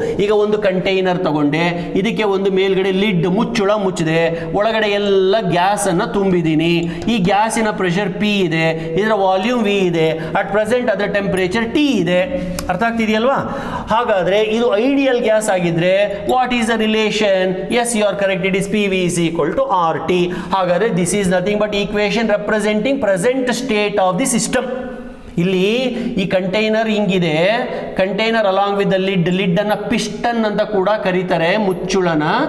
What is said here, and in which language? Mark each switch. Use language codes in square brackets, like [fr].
[kn] ಈಗ ಒಂದು ಕಂಟೈನರ್ ತಗೊಂಡೆ, ಇದಕ್ಕೆ ಒಂದು ಮೇಲ್ಗಡೆ ಲಿಡ್ ಮುಚ್ಚಳ ಮುಚ್ಚಿದೆ, ಒಳಗಡೆ ಎಲ್ಲ ಗ್ಯಾಸನ್ನು ತುಂಬಿದ್ದೀನಿ. ಈ ಗ್ಯಾಸಿನ ಪ್ರೆಷರ್ P ಇದೆ, ಇದರ ವಾಲ್ಯೂಮ್ V ಇದೆ, ಅಟ್ ಪ್ರೆಸೆಂಟ್ ಅದರ ಟೆಂಪರೇಚರ್ T ಇದೆ. ಅರ್ಥ ಆಗ್ತಿದೆಯಲ್ವಾ? ಹಾಗಾದ್ರೆ ಇದು ಐಡಿಯಲ್ ಗ್ಯಾಸ್ ಆಗಿದ್ರೆ [en] What is the relation? Yes, you are correct, it is PV is equal to RT. [kn] ಹಾಗಾದ್ರೆ [en] This is nothing but equation representing present state of the system. [kn] ಇಲ್ಲಿ ಈ container ಹಿಂಗಿದೆ, container [en] along with the lid [kn] ಅನ್ನ piston ಅಂತ ಕೂಡ ಕರೀತಾರೆ, ಮುಚ್ಚುಳನ.